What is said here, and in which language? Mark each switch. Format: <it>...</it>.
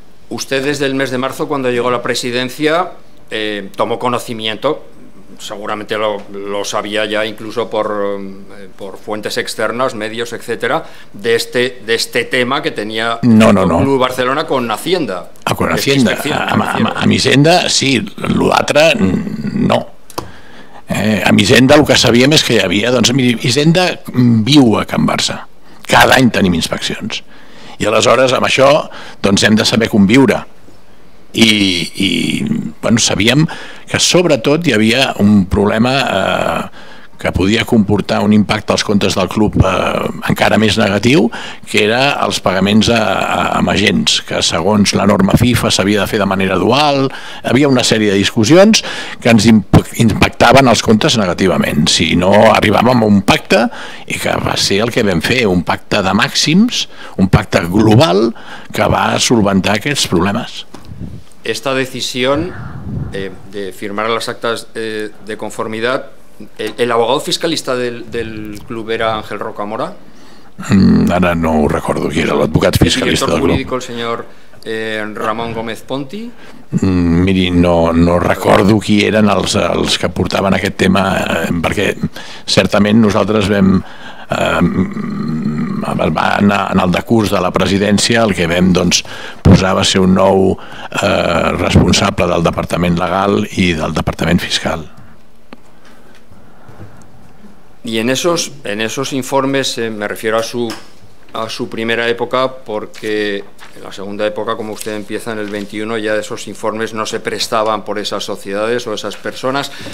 <es>Usted desde el mes de marzo, cuando llegó a la presidencia, tomó conocimiento, seguramente lo sabía ya incluso por fuentes externas, medios, etcétera, de este tema que tenía el Club Barcelona con Hacienda. Con Hacienda,</es> <ca>amb Hisenda sí, l'altre no. Amb Hisenda el que sabíem és que hi havia, Hisenda viu a Can Barça, cada any tenim inspeccions i aleshores amb això hem de saber conviure. I sabíem que sobretot hi havia un problema que podia comportar un impacte als comptes del club encara més negatiu, que era els pagaments amb agents, que segons la norma FIFA s'havia de fer de manera dual. Hi havia una sèrie de discussions que ens impactaven els comptes negativament si no arribàvem a un pacte, i que va ser el que vam fer, un pacte de màxims, un pacte global que va solventar aquests problemes.</ca> <es>Esta decisión de firmar las actas de conformidad, ¿el abogado fiscalista del club era Ángel Rocamora?</es> <ca>Ara no ho recordo qui era l'advocat fiscalista del club.</ca> <es>¿El director jurídico, el señor Ramon Gómez Ponti?</es> <ca>Miri, no recordo qui eren els que portaven aquest tema, perquè certament nosaltres vam en el decurs de la presidència el que vam posar va ser un nou responsable del departament legal i del departament fiscal.</ca> <es>Y en esos informes, me refiero a su primera época, porque en la segunda época, como usted empieza en el 21, ya esos informes no se prestaban por esas sociedades o esas personas.</es>